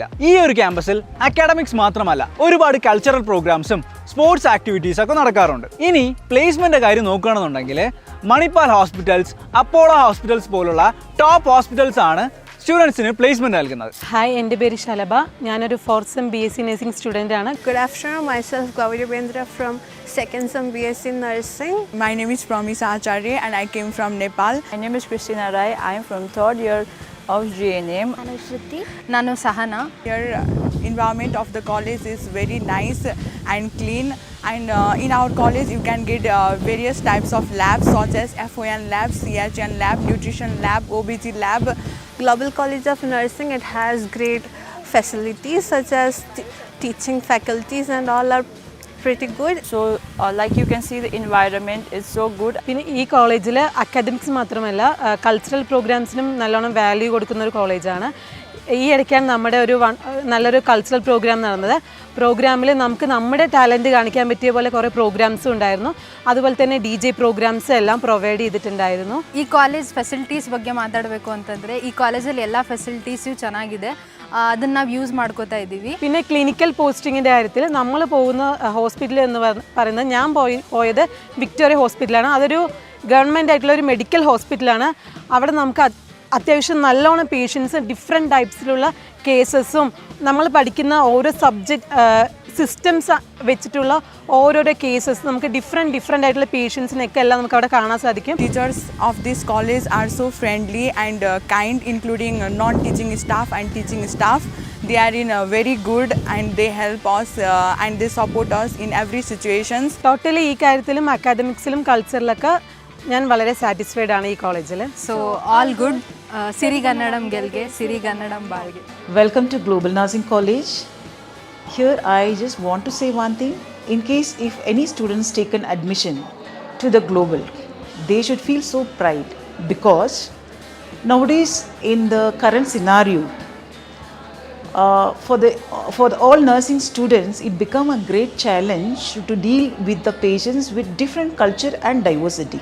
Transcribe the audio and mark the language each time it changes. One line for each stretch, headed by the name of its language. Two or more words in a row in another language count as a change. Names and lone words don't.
Malayalam: ഈ ഒരു ക്യാമ്പസിൽ അക്കാഡമിക്സ് മാത്രമല്ല, ഒരുപാട്
English: cultural programs sports activities
Malayalam: ഒക്കെ നടക്കാറുണ്ട്. ഇനി പ്ലേസ്മെന്റ് കാര്യം നോക്കുകയാണെന്നുണ്ടെങ്കിൽ മണിപ്പാൽ ഹോസ്പിറ്റൽസ്, അപ്പോളോ ഹോസ്പിറ്റൽസ് പോലുള്ള
English: top hospitals
Malayalam: ആണ് സ്റ്റുഡൻസിന് പ്ലേസ്മെന്റ് നൽകുന്നത്. ഹായ്, എൻ്റെ പേര് ശലഭ. ഞാനൊരു
English: 4th sem BSc nursing student
Malayalam: ആണ്.
English: Good afternoon, myself Gauri Bendra from 2nd sem BSc nursing. My name is Pramisa Acharya and I came from Nepal. My name is Christina Rai. I am from 3rd year of GNM.
Kannada: Nanu Sahana.
English: Here environment of the college is very nice and clean, and in our college you can get various types of labs such as FON lab, CHN lab, nutrition lab, OBG lab. Global College of Nursing, it has great facilities such as teaching faculties and all are pretty good. So like you can see, the environment is so good.
Malayalam: പിന്നെ ഈ കോളേജിൽ അക്കാഡമിക്സ് മാത്രമല്ല,
English: cultural programs
Malayalam: നല്ലോണം വാല്യൂ കൊടുക്കുന്ന ഒരു കോളേജാണ്. ഈ ഇടയ്ക്കാണ് നമ്മുടെ നല്ലൊരു
English: cultural program
Malayalam: നടന്നത്. പ്രോഗ്രാമിൽ നമുക്ക് നമ്മുടെ ടാലൻറ്റ് കാണിക്കാൻ പറ്റിയ പോലെ കുറേ ಪ್ರೋಗ್ರಾಮ್ಸು ഉണ്ടായിരുന്നു. അതുപോലെ തന്നെ
English: DJ programs
Malayalam: എല്ലാം പ്രൊവൈഡ് ചെയ്തിട്ടുണ്ടായിരുന്നു.
Kannada: ಈ
English: college facilities
Kannada: ಬಗ್ಗೆ ಮಾತಾಡಬೇಕು ಅಂತಂದರೆ, ಈ ಕಾಲೇಜಲ್ಲಿ ಎಲ್ಲ ಫೆಸಿಲಿಟೀಸು ಚೆನ್ನಾಗಿದೆ. ಅದನ್ನು ನಾವು യൂസ് ಮಾಡ್ಕೋತಾ ഇದ್ದೀವಿ.
Malayalam: പിന്നെ
English: clinical posting
Malayalam: കാര്യത്തിൽ നമ്മൾ പോകുന്ന ഹോസ്പിറ്റൽ എന്ന് പറയുന്നത്, ഞാൻ പോയത് വിക്ടോറിയ ഹോസ്പിറ്റലാണ്. അതൊരു ഗവൺമെൻറ് ആയിട്ടുള്ള ഒരു
English: medical hospital.
Malayalam: അവിടെ നമുക്ക് അത്യാവശ്യം നല്ലോണം പേഷ്യൻസ്,
English: different types cases
Malayalam: നമ്മൾ പഠിക്കുന്ന ഓരോ സിസ്റ്റംസ് വെച്ചിട്ടുള്ള ഓരോരോ കേസസ് നമുക്ക് ഡിഫറെൻ്റ് ആയിട്ടുള്ള പേഷ്യൻസിനൊക്കെ എല്ലാം നമുക്ക് അവിടെ കാണാൻ സാധിക്കും.
English: Teachers of this college are so friendly and kind, including non-teaching staff and teaching staff. They are very good and they help us and they support us in every situations.
Malayalam: ടോട്ടലി ഈ കാര്യത്തിലും അക്കാഡമിക്സിലും കൾച്ചറിലൊക്കെ ഞാൻ വളരെ സാറ്റിസ്ഫൈഡ് ആണ് ഈ കോളേജിൽ.
English: so all good.
Kannada: ಸಿರಿಗನ್ನಡಂ ಗೆಲ್ಗೆ, ಸಿರಿಗನ್ನಡಂ ಬಾಳ್ಗೆ.
English: Welcome to Global Nursing College. Here I just want to say one thing. In case if any students take an admission to the Global, they should feel so pride, because nowadays in the current scenario, for all nursing students, it become a great challenge to deal with the patients with different culture and diversity.